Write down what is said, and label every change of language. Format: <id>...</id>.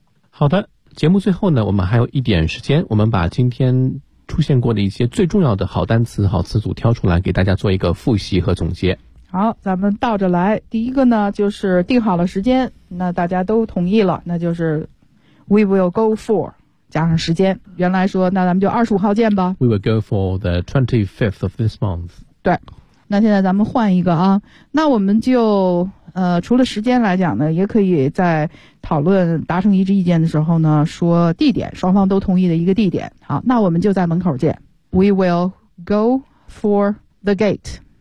<zh>好的，节目最后呢，我们还有一点时间，我们把今天出现过的一些最重要的好单词、好词组挑出来，给大家做一个复习和总结。好，咱们倒着来。第一个呢，就是定好了时间，那大家都同意了，那就是 we will go for 加上时间。原来说，那咱们就25号见吧。</zh> <en>We will go for the 25th of this month.</en> <zh>对。那现在咱们换一个啊，那我们就除了时间来讲呢，也可以在讨论达成一致意见的时候呢，说地点，双方都同意的一个地点。好，那我们就在门口见。</zh> <en>We will go for the gate.</en>